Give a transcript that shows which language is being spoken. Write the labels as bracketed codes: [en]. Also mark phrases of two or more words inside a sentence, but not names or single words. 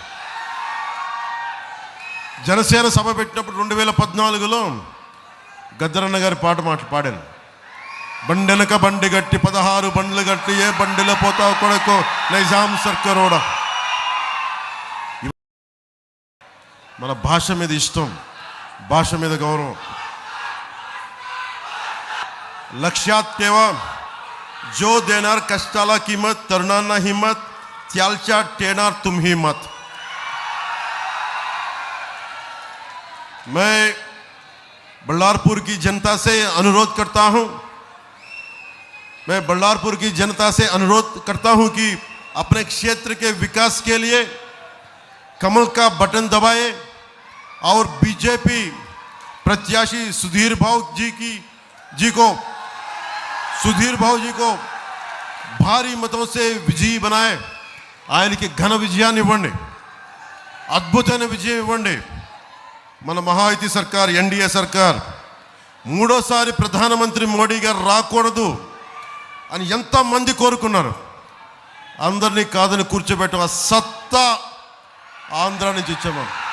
[te] జనసేన సభ పెట్టినప్పుడు 2014లో గద్దరన్న గారి పాట పాడాను. బండెనక బండి గట్టి 16 బండ్లు గట్టి ఏ బండిలో పోతావు కొడుకో నైజాం సర్కారోడా. మన భాష మీద ఇష్టం, భాష మీద గౌరవం. [mr] लक्षात ठेवा, जो देणार कष्टाला किंमत, तरुणांना हिम्मत, त्यालच्या टेणार तुम्ही मत. [hi] मैं बल्लारपुर की जनता से अनुरोध करता हूं कि अपने क्षेत्र के विकास के लिए कमल का बटन दबाएं और बीजेपी प्रत्याशी सुधीर भाव जी को भारी मतों से विजयी बनाए. [te] ఆయనకి ఘన విజయాన్ని ఇవ్వండి, అద్భుతమైన విజయం ఇవ్వండి. మన మహాయుతి సర్కార్, ఎన్డీఏ సర్కార్ మూడోసారి ప్రధానమంత్రి మోడీ గారు రాకూడదు అని ఎంతమంది కోరుకున్నారు. అందరినీ కాదని కూర్చోబెట్టాం. ఆ సత్తా ఆంధ్ర నుంచి ఇచ్చాము.